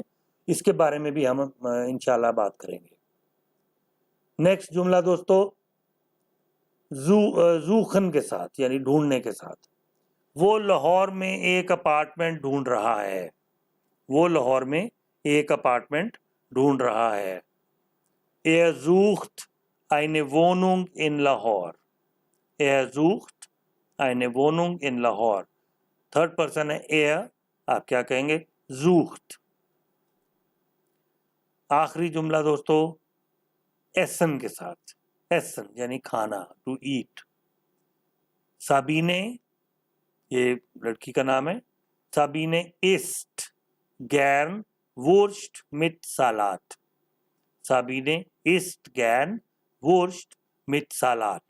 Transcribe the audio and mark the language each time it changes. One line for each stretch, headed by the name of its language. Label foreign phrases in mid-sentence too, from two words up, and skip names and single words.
Urdu: اس کے بارے میں بھی ہم ان شاء اللہ بات کریں گے۔ نیکسٹ جملہ دوستو، زوخن کے ساتھ یعنی ڈھونڈنے کے ساتھ. وہ لاہور میں ایک اپارٹمنٹ ڈھونڈ رہا ہے، وہ لاہور میں ایک اپارٹمنٹ ڈھونڈ رہا ہے.
German: Er sucht eine Wohnung in Lahore, er sucht eine Wohnung in Lahore।
English: third person
Urdu: है er, آپ کیا کہیں گے, sucht। آخری جملہ دوستو، ایسن کے ساتھ، ایسن یعنی کھانا,
English: to eat.
German: साबीने,
Urdu: یہ لڑکی کا نام ہے,
German: Sabine isst gern Wurst mit Salat, Sabine isst gern Wurst mit Salat.